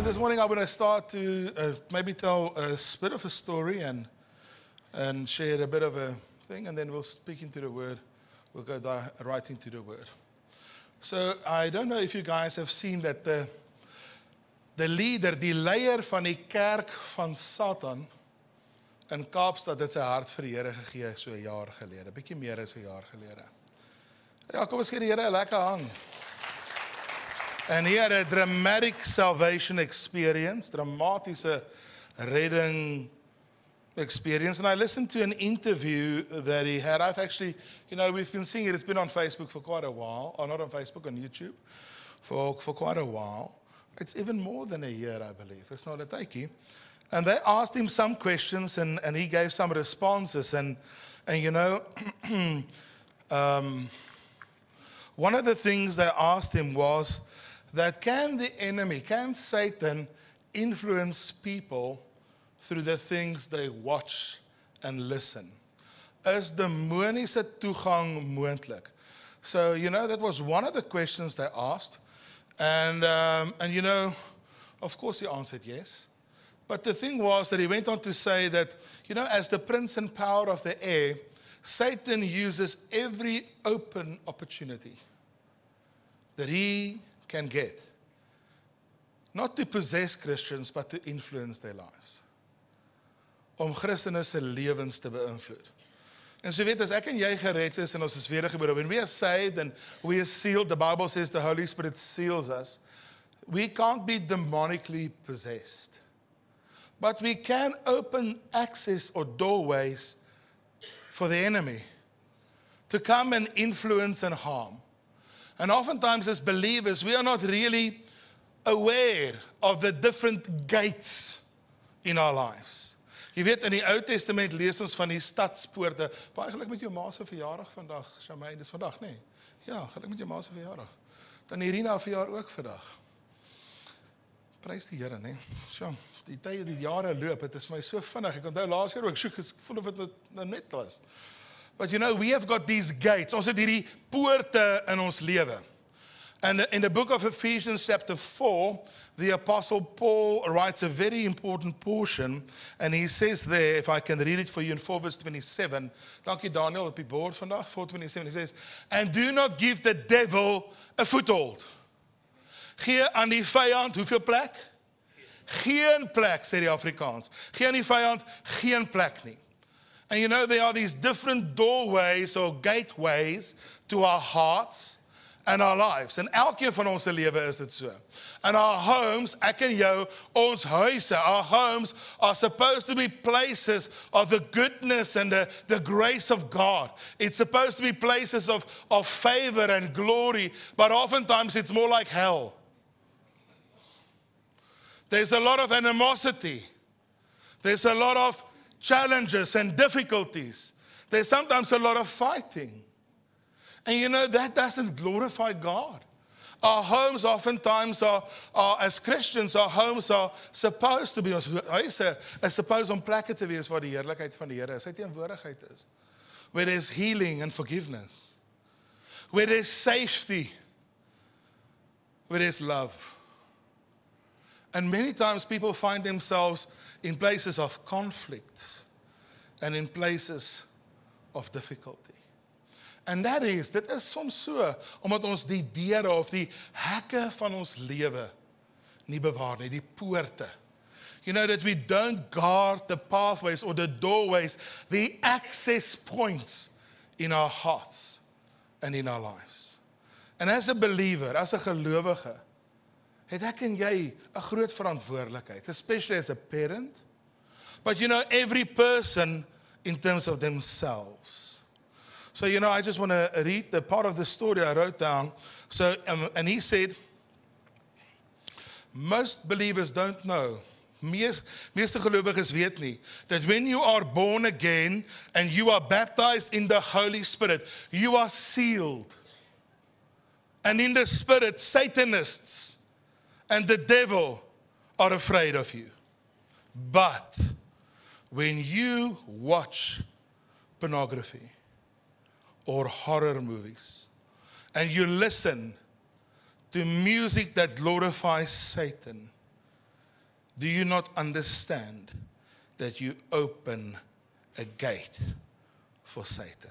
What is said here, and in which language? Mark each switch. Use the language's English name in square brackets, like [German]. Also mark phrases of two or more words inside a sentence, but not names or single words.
[English] morning I want to start to maybe tell a bit of a story and share a bit of a thing, and then we'll speak into the Word. We'll go right into the Word. So I don't know if you guys have seen that the leader, [Afrikaans] die leier van die kerk van Satan in Kaapstad, het sy hart vir die Here gegee so 'n jaar gelede, bietjie meer as 'n jaar gelede. Ja, kom ons gee die Here 'n lekker hand. [English] And he had a dramatic salvation experience, [Afrikaans] dramatiese redding experience. [English] And I listened to an interview that he had. I've actually, we've been seeing it. It's been on Facebook for quite a while. Or not on Facebook, on YouTube for quite a while. It's even more than a year, I believe. It's not a tydjie. And they asked him some questions and he gave some responses. And one of the things they asked him was, that can Satan influence people through the things they watch and listen? [Afrikaans] Is demoniese toegang moontlik? [English] So, that was one of the questions they asked. And of course he answered yes. But the thing was that he went on to say that, as the prince and power of the air, Satan uses every open opportunity that he can get, not to possess Christians, but to influence their lives. [Afrikaans] Om Christene se lewens te beïnvloed. En so weet, as ek en jy gered is, en ons is wedergebore, [English] when we are saved and we are sealed, the Bible says the Holy Spirit seals us, we can't be demonically possessed. But we can open access or doorways for the enemy to come and influence and harm. And oftentimes as believers, we are not really aware of the different gates in our lives. [Afrikaans] Jy weet, in die Ou Testament lees ons van die stadspoorte. Baie geluk met jou ma se verjaardag vandag, Shamaine, dis vandag, nee? Ja, geluk met jou ma se verjaardag. Dan Irina verjaar ook vandag. Prys die Here, nee? So, die tye, die jare loop, het is my so vinnig. Ek onthou laas jaar ook, ek voel of dit nou net was. [English] But we have got these gates. [Afrikaans] Ons het hierdie poorte in ons lewe. [English] And in the book of Ephesians chapter 4, the Apostle Paul writes a very important portion. And he says there, if I can read it for you in 4 verse 27. [Afrikaans] Dankie Daniel, op die board vandag, 4:27. [English] He says, and do not give the devil a foothold. [Afrikaans] Gee aan die vyand, hoeveel plek? Geen plek, sê die Afrikaans. Gee aan die vyand, geen plek nie. [English] And there are these different doorways or gateways to our hearts and our lives. [Afrikaans] En elkeen van ons se lewe is dit so. [English] And our homes, [Afrikaans] ek en jou, ons huise, [English] our homes are supposed to be places of the goodness and the grace of God. It's supposed to be places of favor and glory, but oftentimes it's more like hell. There's a lot of animosity. There's a lot of challenges and difficulties. There's sometimes a lot of fighting. And that doesn't glorify God. Our homes oftentimes are as Christians, our homes are supposed to be, [Afrikaans] hy sê, is supposed om plekke te wees waar die heerlikheid van die Here is, sy teenwoordigheid is. [English] Where there's healing and forgiveness. Where there's safety. Where there's love. And many times people find themselves in places of conflict and in places of difficulty. [Afrikaans] En dit is soms so, omdat ons die deure of die hekke van ons lewe nie bewaar nie, die poorte. [English] That we don't guard the pathways or the doorways, the access points in our hearts and in our lives. And as a believer, as a [Afrikaans] gelowige, het ek en jy 'n groot verantwoordelikheid, [English] especially as a parent. But every person in terms of themselves. So, I just want to read the part of the story I wrote down. So, and he said, most believers don't know, [Afrikaans] meeste gelowiges weet nie, [English] that when you are born again and you are baptized in the Holy Spirit, you are sealed. And in the Spirit, Satanists and the devil are afraid of you. But when you watch pornography or horror movies, and you listen to music that glorifies Satan, Do you not understand that you open a gate for Satan?